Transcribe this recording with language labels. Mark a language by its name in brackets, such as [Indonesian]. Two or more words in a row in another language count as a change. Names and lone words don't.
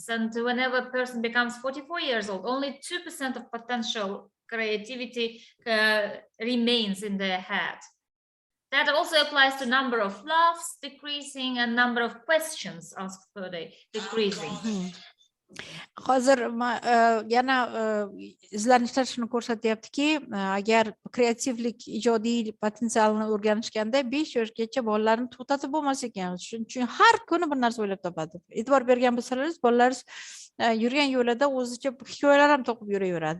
[English] And whenever a person becomes 44 years old, only 2% of potential creativity remains in their head. That also applies to number of laughs decreasing and number of questions asked per day decreasing. [Uzbek] Hozir yana izlanishlar shuni ko'rsatyaptiki, agar kreativlik, ijodiy potensialni o'rganishganda 5 yoshgacha bolalarni to'xtatib bo'lmas ekan. Shuning uchun har kuni bir narsa o'ylab topadi. E'tibor bergan bo'lsangiz, bolalar yurgan yo'lida o'zicha hikoyalar ham to'qib yuraveradi.